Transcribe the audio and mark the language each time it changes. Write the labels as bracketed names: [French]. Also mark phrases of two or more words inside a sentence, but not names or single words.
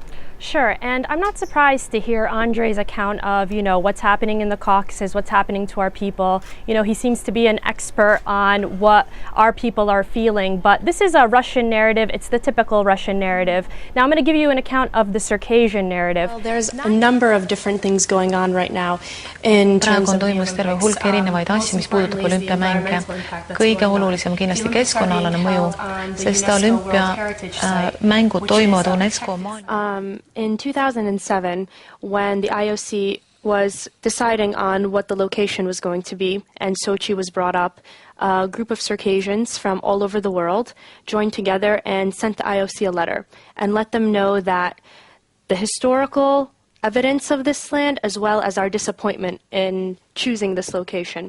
[English] Sure, and I'm not surprised to hear Andrei's account of, what's happening in the Caucasus, what's happening to our people. He seems to be an expert on what our people are feeling, but this is a Russian narrative. It's the typical Russian narrative. Now I'm going to give you an account of the Circassian narrative. Well, there's a number of different things going on right now in terms [Estonian] praegu on [English] of [Estonian] toimumas terve hulk erinevaid asju, mis puudutab olümpiamänge. Kõige olulisem kindlasti keskkonnaalane mõju, sest olümpiamängud toimuvad UNESCO [English] in 2007, when the IOC was deciding on what the location was going to be, and Sochi was brought up, a group of Circassians from all over the world joined together and sent the IOC a letter and let them know that the historical evidence of this land, as well as our disappointment in choosing this location.